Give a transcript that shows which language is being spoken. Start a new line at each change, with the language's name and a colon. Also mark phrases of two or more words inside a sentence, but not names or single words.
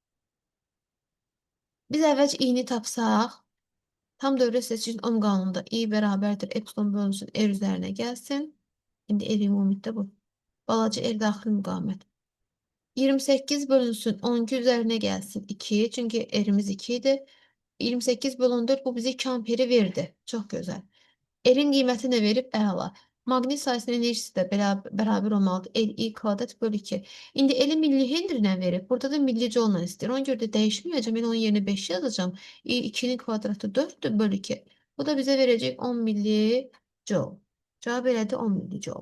Azerbaijani: Biz əvvəlcə i-ni tapsaq, tam dövrə seçicinin ohm qanununda i bərabərdir epsilon bölünsün r üzərinə gəlsin. İndi r ümumidə bu. Balaca r daxil müqavimət. 28 bölünsün 12 üzərinə gəlsin 2. Çünki r'imiz 2 idi. 28 bölü 14 bu bize 2 amperi verdi.
Turkish: Çok güzel.
Azerbaijani: R'in qiyməti nə verib? Əla. Maqnit sahəsinin enerjisi də bərabər olmalıdır. L-i kvadrat bölü 2. İndi L-i milli Henry ilə verib. Burada da milli joule istəyir. Ona görə də dəyişməyəcəm. Yəni onun yerinə 5 yazacağım. 2'nin kvadratı 4'dür bölü 2.
Turkish: Bu da bize verecek
Azerbaijani: 10 milli joule. Cavab elədi 10 milli joule.